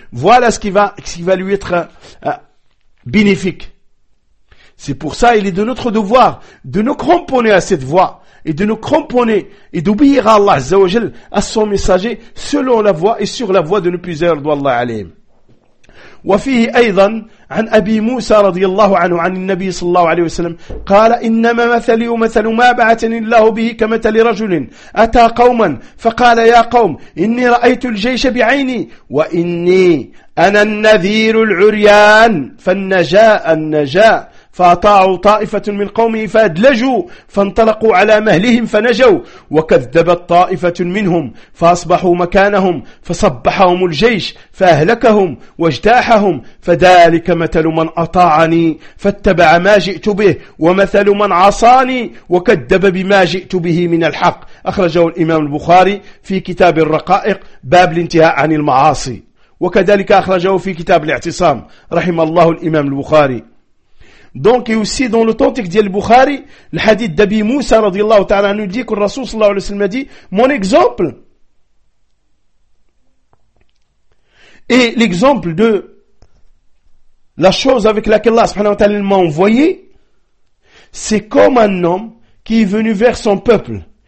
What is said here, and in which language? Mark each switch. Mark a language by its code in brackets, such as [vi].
[fr] Voilà ce qui va lui être bénéfique. C'est pour ça, il est de notre devoir de nous cramponner à cette voie et de nous cramponner et d'obéir à Allah azza wa jal, à son messager, selon la voie et sur la voie de nos plusieurs d'Allah alayhim. [ar] وفيه أيضا عن أبي موسى رضي الله عنه عن النبي صلى الله عليه وسلم قال إنما مثلي ومثل ما بعثني الله به كمثل رجل أتى قوما فقال يا قوم إني رأيت الجيش بعيني وإني أنا النذير العريان فالنجاء فأطاعوا طائفة من قومه فأدلجوا فانطلقوا على مهلهم فنجوا وكذبت طائفة منهم فأصبحوا مكانهم فصبحهم الجيش فأهلكهم واجتاحهم فذلك مثل من أطاعني فاتبع ما جئت به ومثل من عصاني وكذب بما جئت به من الحق أخرجه الإمام البخاري في كتاب الرقائق باب الانتهاء عن المعاصي وكذلك أخرجه في كتاب الاعتصام رحم الله الإمام البخاري. [fr] Donc, et aussi dans l'authentique d'Al Bukhari, le hadith d'Abi Moussa, radiallahu ta'ala, nous dit que le Rasoul, sallallahu alayhi wa sallam, a dit, mon exemple, et l'exemple de la chose avec laquelle Allah, subhanahu wa ta'ala, m'a envoyé, c'est comme un homme qui est venu vers son peuple.